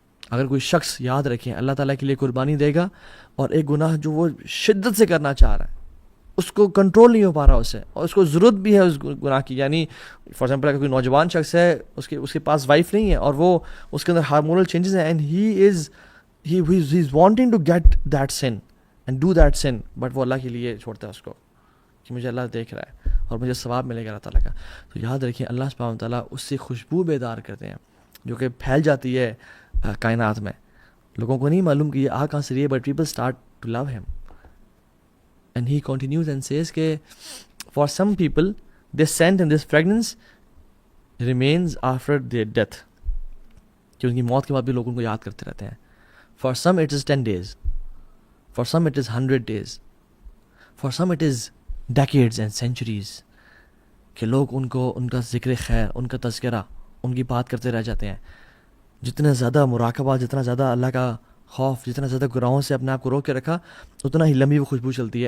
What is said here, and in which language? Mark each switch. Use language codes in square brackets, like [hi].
[ur] اگر کوئی شخص یاد رکھیں اللہ تعالیٰ کے لیے قربانی دے گا اور ایک گناہ جو وہ شدت سے کرنا چاہ رہا ہے, اس کو کنٹرول نہیں ہو پا رہا اسے, اور اس کو ضرورت بھی ہے اس گناہ کی, یعنی فار ایگزامپل اگر کوئی نوجوان شخص ہے, اس کے پاس وائف نہیں ہے اور وہ اس کے اندر ہارمونل چینجز ہیں, [en] and he is wanting to get that sin [ur] and do that sun, but وہ اللہ کے لیے چھوڑتا ہے اس کو کہ مجھے اللہ دیکھ رہا ہے اور مجھے ثواب ملے گا اللہ تعالیٰ کا. تو یاد رکھیں اللہ سبحانہ تعالیٰ اس سے خوشبو بیدار کرتے ہیں جو کہ پھیل جاتی ہے کائنات میں. لوگوں کو نہیں معلوم کہ یہ کہاں سے رہی ہے, [en] But people start to love him. And he continues and says کہ for some people this scent and this fragrance remains after their death, [ur] کہ ان کی موت کے بعد بھی لوگ ان کو یاد کرتے رہتے ہیں. [en] For some it is 10 days, for some it is 100 days, for some it is decades and centuries, [ur] کہ لوگ ان کو ان کا ذکر خیر, ان کا تذکرہ, ان کی بات کرتے رہ جاتے ہیں. جتنا زیادہ مراقبہ, جتنا زیادہ اللہ کا خوف, جتنا زیادہ گناہوں سے اپنے آپ کو روک کے رکھا, اتنا ہی لمبی وہ خوشبو چلتی ہے.